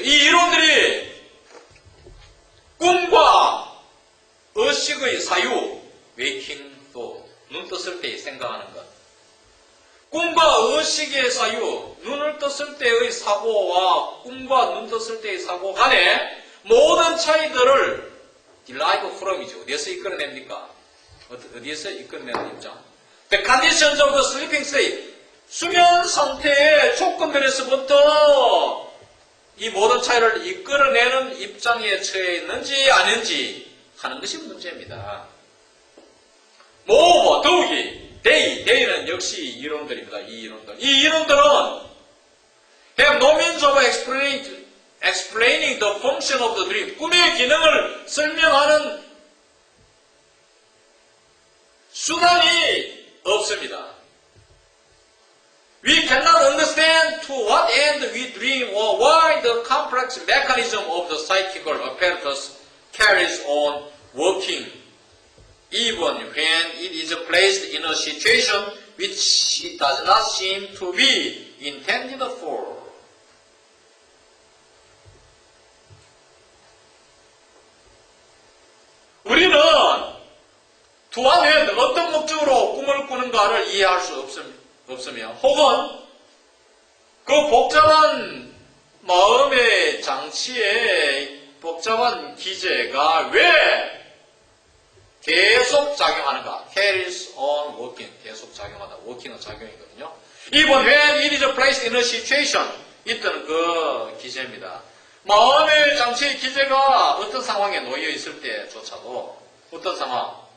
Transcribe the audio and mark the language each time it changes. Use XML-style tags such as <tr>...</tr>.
<ko>이 이론들이 꿈과 의식의 사유,</ko> <en>waking thought,</en> <ko>눈 떴을 때 생각하는 것. 꿈과 의식의 사유, 눈을 떴을 때의 사고와 꿈과 눈 떴을 때의 사고 간의 모든 차이들을 derive from이죠. 어디에서 이끌어냅니까? 어디에서 이끌어내는 입장?</ko> <en>The conditions of the sleeping state.</en> <ko>수면 상태의 조건들에서부터 이 모든 차이를 이끌어내는 입장에 처해 있는지 아닌지 하는 것이 문제입니다. 더욱이 they는 역시 이론들입니다. 이 이론들은</ko> <en>have no means of explaining the function of the dream.</en> <ko>꿈의 기능을 설명하는 수단이 없습니다.</ko> <en>We cannot understand to what end we dream or why the complex mechanism of the psychical apparatus carries on working, even when it is placed in a situation which it does not seem to be intended for.</en> <ko>우리는 또한 어떤 목적으로 꿈을 꾸는가를 이해할 수 없으며 혹은 그 복잡한 마음의 장치의 복잡한 기제가 왜 계속 작용하는가?</ko> <en>carries on working.</en> <ko>계속 작용하다. working은 작용이거든요.</ko> <en>Even when it is placed in a situation.</en> <ko>이때는 그 기제입니다. 마음의 장치의 기제가 어떤 상황에 놓여 있을 때조차도 어떤 상황?</ko>